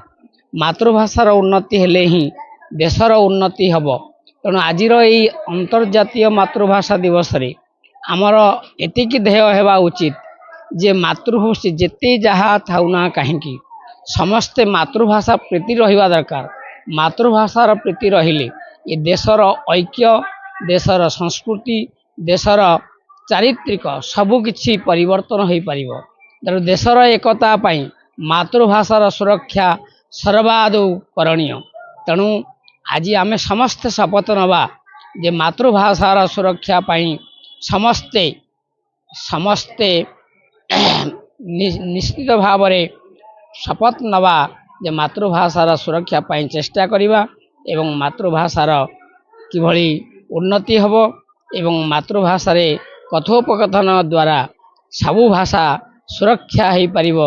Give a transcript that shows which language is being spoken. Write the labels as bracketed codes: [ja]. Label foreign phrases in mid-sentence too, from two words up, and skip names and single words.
[or] ମାତୃଭାଷାର ଉନ୍ନତି ହେଲେ ହିଁ ଦେଶର ଉନ୍ନତି ହବ। ତେଣୁ ଆଜିର ଏଇ ଅନ୍ତର୍ଜାତୀୟ ମାତୃଭାଷା ଦିବସ ରେ ଆମର ଏତିକି ଧ୍ୟେୟ ହେବା ଉଚିତ ଯେ ମାତୃଭାଷା ଯେତେ ଯାହା ଥାଉନା କାହିଁ ସମସ୍ତେ ମାତୃଭାଷା ପ୍ରୀତି ରହିବା ଦରକାର। ମାତୃଭାଷାର ପ୍ରୀତି ରହିଲେ ଯେ ଦେଶର ଐକ୍ୟ, ଦେଶର ସଂସ୍କୃତି, ଦେଶର ଚାରିତ୍ରିକ ସବୁକିଛି ପରିବର୍ତ୍ତନ ହୋଇ ପାରିବ। ତେଣୁ ଦେଶର ଏକତା ପାଇଁ ମାତୃଭାଷାର ସୁରକ୍ଷା ସର୍ବାଦୌ କରଣୀୟ। ତେଣୁ ଆଜି ଆମେ ସମସ୍ତେ ଶପଥ ନେବା ଯେ ମାତୃଭାଷାର ସୁରକ୍ଷା ପାଇଁ ସମସ୍ତେ ସମସ୍ତେ ନିଶ୍ଚିତ ଭାବ ରେ ଶପଥ ନେବା ଯେ ମାତୃଭାଷାର ସୁରକ୍ଷା ପାଇଁ ଚେଷ୍ଟା କରିବା ଏବଂ ମାତୃଭାଷାର କିଭଳି ଉନ୍ନତି ହେବ ଏବଂ ମାତୃଭାଷା ରେ କଥୋପକଥନ ଦ୍ୱାରା ସବୁ ଭାଷା ସୁରକ୍ଷା ହୋଇ ପାରିବ।